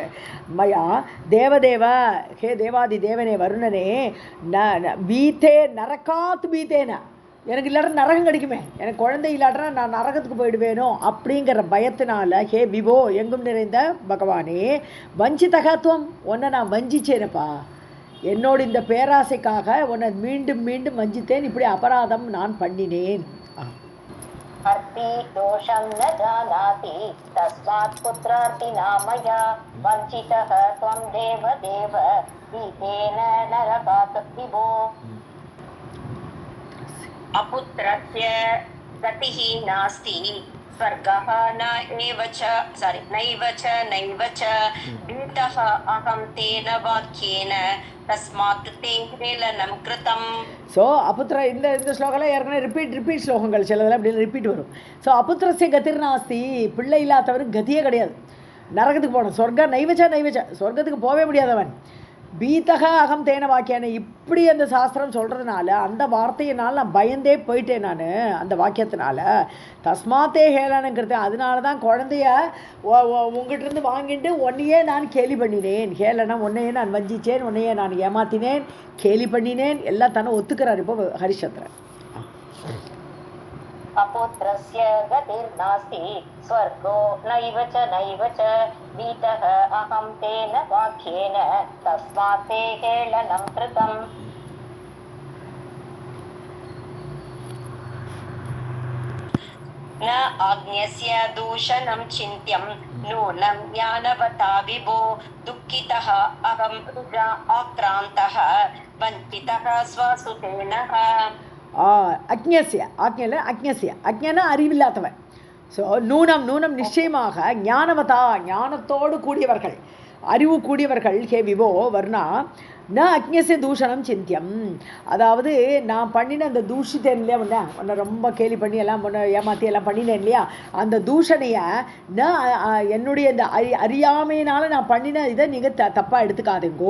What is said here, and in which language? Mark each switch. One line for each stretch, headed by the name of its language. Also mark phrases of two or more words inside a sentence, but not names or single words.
Sanskrit: मया देवदेव,
Tamil: ஹே தேவாதி தேவனே வருணனே,
Sanskrit: भीते नरकात् भीतेन,
Tamil: எனக்கு இல்லாட்ட நரகம் கிடைக்குமே, எனக்கு குழந்தை இல்லாட்டனா நான் நரகத்துக்கு போயிடுவேனோ அப்படிங்கிற பயத்தினால,
Sanskrit: हे विभो
Tamil: எங்கும் நிறைந்த பகவானே, வஞ்சிதகத்துவம், உன்னை நான் வஞ்சிச்சேனப்பா, என்னோட இந்த பேராசைக்காக உன்னை மீண்டும் மீண்டும் வஞ்சித்தேன், இப்படி அபராதம் நான் பண்ணினேன்.
Sanskrit: अर्ति दोषं न जानाति तस्मात् पुत्रार्थिना मया वञ्चितः त्वं देवदेव भीतेन नरकात् विभो. अपुत्रस्य गतिः नास्ति स्वर्गः नैव च भीतः अहं तेन वाक्येन तस्मात् ते हेलनं कृतम्.
Tamil: ஸோ அபுத்திர இந்த ஸ்லோகம்லாம் ஏற்கனவே ரிப்பீட் ஸ்லோகங்கள் சிலதெல்லாம் அப்படி ரிப்பீட் வரும். ஸோ
Sanskrit: अपुत्रस्य गतिर् नास्ति,
Tamil: பிள்ளை இல்லாதவருக்கு கதியே கிடையாது. நரகத்துக்கு போகணும்.
Sanskrit: स्वर्ग नैव च
Tamil: சொர்க்கத்துக்கு போகவே முடியாதவன்.
Sanskrit: भीतक अहं तेन वाक्याने,
Tamil: இப்படி அந்த சாஸ்திரம் சொல்கிறதுனால அந்த வார்த்தையினால் நான் பயந்தே போயிட்டேன். நான் அந்த வாக்கியத்தினால தஸ்மாத்தே ஹேளனங்கிறது, அதனால தான் குழந்தைய உங்கள்கிட்டருந்து வாங்கிட்டு உன்னையே நான் கேலி பண்ணினேன். ஹேளனம், உன்னையே நான் வஞ்சிச்சேன், உன்னையே நான் ஏமாத்தினேன், கேலி பண்ணினேன், எல்லாம் தானே ஒத்துக்கிறார் இப்போ ஹரிச்சந்திரன்.
Sanskrit: अपुत्रस्य गतिर्नास्ति स्वर्गो नैव च भीतः अहं तेन वाक्येन तस्मात् ते हेलनं कृतम्. न आज्ञस्य दूषणं चिन्त्यं नूनं ज्ञानवता विभो दुःखितः अहं आक्रान्तः वञ्चितः स्वसुतेनः.
Tamil: அக்ஞனா அறிவில்லாதவன். ஸோ நூனம் நிச்சயமாக ஞானவதா, ஞானத்தோடு கூடியவர்கள், அறிவு கூடியவர்கள். ஹே விவோ வர்ணா
Sanskrit: न अज्ञस्य दूषणं चिन्त्यम्,
Tamil: அதாவது நான் பண்ணின அந்த தூஷித்தேன் இல்லையா, உன்னை ரொம்ப கேலி பண்ணி எல்லாம் உன்னை ஏமாற்றி எல்லாம் பண்ணினேன் இல்லையா, அந்த தூஷணையை என்னுடைய இந்த அறியாமையினால் நான் பண்ணின இதை நீங்கள் தப்பாக எடுத்துக்காதீங்கோ.